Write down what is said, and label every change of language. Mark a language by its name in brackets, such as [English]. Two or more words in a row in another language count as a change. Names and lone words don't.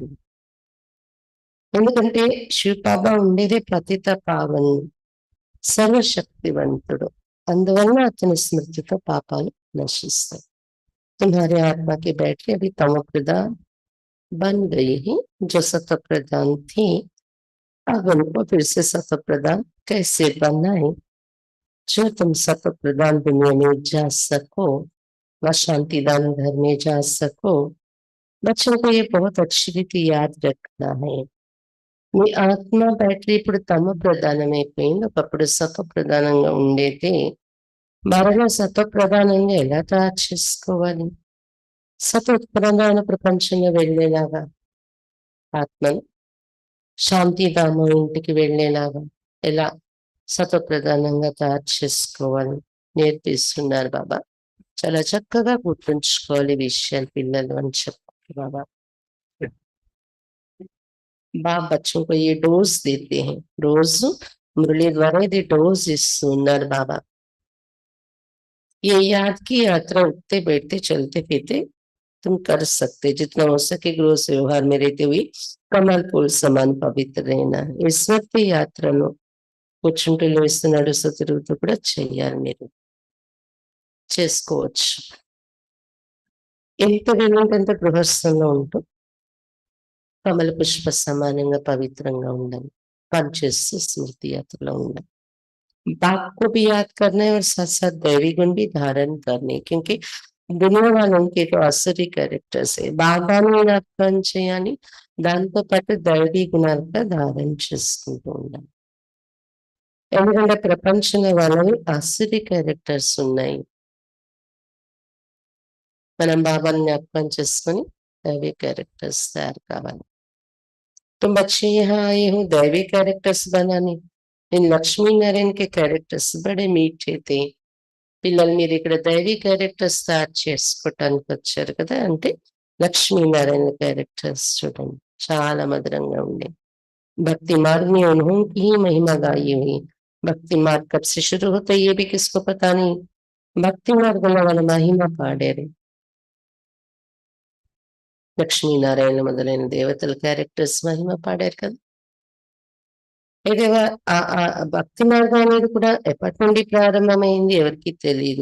[Telugu] ఎందుకంటే శివ బాబా ఉండేదే పతిత పావన్, సర్వశక్తివంతుడు. అందువలన అతని స్మృతితో పాపాలు నశిస్తాయి. [Hindi] तुम्हारे आत्मा की बैटरी अभी तमो प्रधान बन गई है. जो सत्व प्रधान थी अब उनको फिर से सत्व प्रधान कैसे बनाए. जो तुम सत्व प्रधान दुनिया में जा सको व शांतिदान घर में जा सको. बच्चों को ये बहुत अच्छी रीति याद रखना है. [Telugu] మీ ఆత్మ బ్యాటరీ ఇప్పుడు తమ ప్రధానమైపోయింది. ఒకప్పుడు సత్వ ప్రధానంగా ఉండేది. మరలా సత్వ ప్రధానంగా ఎలా తయారు చేసుకోవాలి? సత్వ ప్రధాన ప్రపంచంలో వెళ్ళేలాగా, ఆత్మను శాంతిధామం ఇంటికి వెళ్ళేలాగా ఎలా సత్వ ప్రధానంగా తయారు చేసుకోవాలి నేర్పిస్తున్నారు బాబా. చాలా చక్కగా గుర్తుంచుకోవాలి విషయాలు పిల్లలు అని చెప్పారు బాబా. [Hindi] बाप बच्चों को ये डोज देते हैं. रोज मुरली द्वारा ये डोज इస్తున్నారు बाबा. ये याद की यात्रा उठते बैठते चलते फिरते तुम कर सकते. जितना हो सके गृह से व्यवहार में रहते हुए कमल फूल समान पवित्र रहना. इस वक्त [Telugu] యాత్రను కూర్చుంటూ లేస్తూ నడుస్తూ తిరుగుతూ కూడా చెయ్యాలి. మీరు చేసుకోవచ్చు. ఎంత వీలంత గృహస్థంలో ఉంటూ కమల పుష్ప సమానంగా పవిత్రంగా ఉండాలి. పనిచేస్తూ స్మృతి యాత్రలో ఉండాలి. [Hindi] बाप को भी याद करना है और साथ साथ दैवी गुण भी धारण करने, क्योंकि दुनिया वालों के तो असुरी कैरेक्टर्स है. [Telugu] బాబాను జ్ఞాపకం చేయాలి, దాంతో పాటు దైవీ గుణాలుగా ధారణ చేసుకుంటూ ఉండాలి. ఎందుకంటే ప్రపంచంలో వాళ్ళని అసురీ క్యారెక్టర్స్ ఉన్నాయి. మనం బాబాను జ్ఞాపకం చేసుకొని దైవీ క్యారెక్టర్స్ తయారు కావాలి. [Hindi] तुम बच्चे यहाँ आए हो दैवी कैरेक्टर्स बनाने. इन लक्ष्मी नारायण के कैरेक्टर्स बड़े मीठे थे. [Telugu] పిల్లలు మీరు ఇక్కడ దైవీ క్యారెక్టర్స్ తయారు చేసుకోవటానికి వచ్చారు కదా, అంటే లక్ష్మీనారాయణ క్యారెక్టర్స్ చూడండి చాలా మధురంగా ఉండే. [Hindi] भक्ति मार्ग में उन्होंने ही महिमा गाई हुई. भक्ति मार्ग कब से शुरू होता है ये भी किसको पता नहीं. [Telugu] భక్తి మార్గంలో వాళ్ళ మహిమ పాడారు. లక్ష్మీనారాయణ మొదలైన దేవతల క్యారెక్టర్స్ మహిమ పాడారు కదా. అయితే భక్తి మార్గం అనేది కూడా ఎప్పటి నుండి ప్రారంభమైంది ఎవరికి తెలియదు.